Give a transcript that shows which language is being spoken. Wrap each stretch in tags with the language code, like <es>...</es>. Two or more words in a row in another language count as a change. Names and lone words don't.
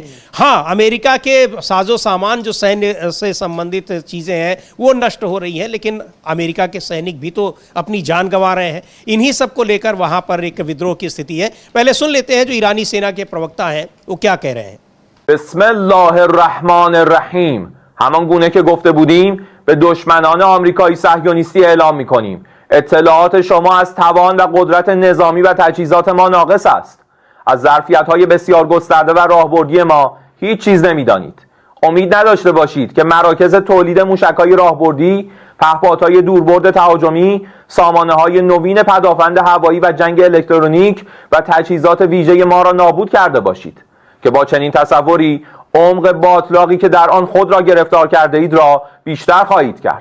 <hi>हाँ, अमेरिका के साजो सामान जो सैन्य से संबंधित चीज़ें हैं वो नष्ट हो रही हैं, लेकिन अमेरिका के सैनिक भी तो अपनी जान गंवा रहे हैं। इन्हीं सब को लेकर वहाँ पर एक विद्रोह की स्थिति है। पहले सुन लेते हैं जो ईरानी सेना के प्रवक्ता हैं वो क्या कह रहे हैं।</hi> <ar>बिस्मिल्लाहिर्रहमानिर्रहीम।</ar> <fa>همان گونه که گفته بودیم به دشمنان آمریکایی صهیونیستی اعلام می‌کنیم اطلاعات شما از توان و قدرت نظامی و تجهیزات ما ناقص است. از ظرفیت‌های بسیار گسترده و راهبردی ما هیچ چیز نمی‌دانید. امید نداشته باشید که مراکز تولید موشک‌های راهبردی، پهپادهای دوربرد تهاجمی، سامانه‌های نوین پدافند هوایی و جنگ الکترونیک و تجهیزات ویژه ما را نابود کرده باشید که با چنین تصوری عمق باطلاقی که در آن خود را گرفتار کرده اید را بیشتر خواهید کرد.</fa>